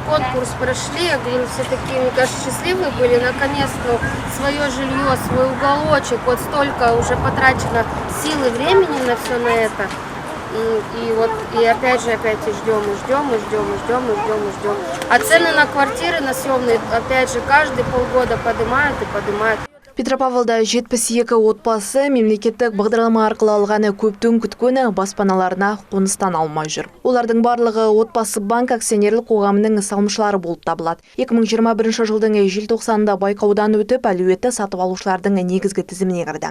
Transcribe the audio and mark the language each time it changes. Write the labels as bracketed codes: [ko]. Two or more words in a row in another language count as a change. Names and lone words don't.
[ru] конкурс прошли, я говорю, все такие, мне кажется, счастливые были, наконец-то свое жилье, свой уголочек, вот столько уже потрачено силы, времени на все на это. И опять и ждем, и ждем, и ждем, и ждем, и ждем, и ждем. А цены на квартиры, на съемные, опять же, каждые полгода поднимают и поднимают. [kk] Петропавлда 72 отбасы мемлекеттік бағдарлама арқылы алғаны көптің күткені баспаналарына қоныстан алмай жүр. Олардың барлығы отбасы банк акционерлік қоғамының салымшылары болып табылады. 2021 жылдың желтоқсанында байқаудан өтіп, әлеуетті сатып алушылардың негізгі тізіміне кірді.